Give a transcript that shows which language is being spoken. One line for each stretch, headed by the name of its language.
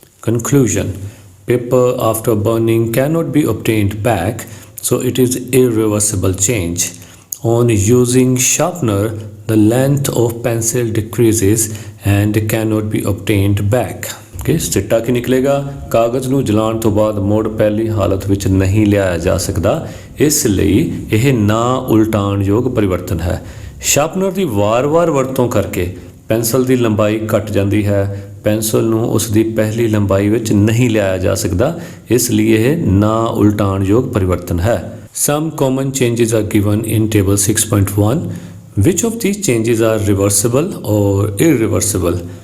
English: Conclusion: paper after burning cannot be obtained back, so it is irreversible change. On using sharpener, the length of pencil decreases and cannot be obtained back.
Punjabi: ਸਿੱਟਾ ਕੀ ਨਿਕਲੇਗਾ? ਕਾਗਜ਼ ਨੂੰ ਜਲਾਉਣ ਤੋਂ ਬਾਅਦ ਮੁੜ ਪਹਿਲੀ ਹਾਲਤ ਵਿੱਚ ਨਹੀਂ ਲਿਆਇਆ ਜਾ ਸਕਦਾ, ਇਸ ਲਈ ਇਹ ਨਾ ਉਲਟਾਣ ਯੋਗ ਪਰਿਵਰਤਨ ਹੈ। ਸ਼ਾਰਪਨਰ ਦੀ ਵਾਰ-ਵਾਰ ਵਰਤੋਂ ਕਰਕੇ ਪੈਨਸਲ ਦੀ ਲੰਬਾਈ ਘਟ ਜਾਂਦੀ ਹੈ। ਪੈਨਸਲ ਨੂੰ ਉਸ ਦੀ ਪਹਿਲੀ ਲੰਬਾਈ ਵਿੱਚ ਨਹੀਂ ਲਿਆਇਆ ਜਾ ਸਕਦਾ, ਇਸ ਲਈ ਇਹ ਨਾ ਉਲਟਾਣ ਯੋਗ ਪਰਿਵਰਤਨ ਹੈ।
English: Some common changes are given in table 6.1. Which of these changes are reversible or irreversible?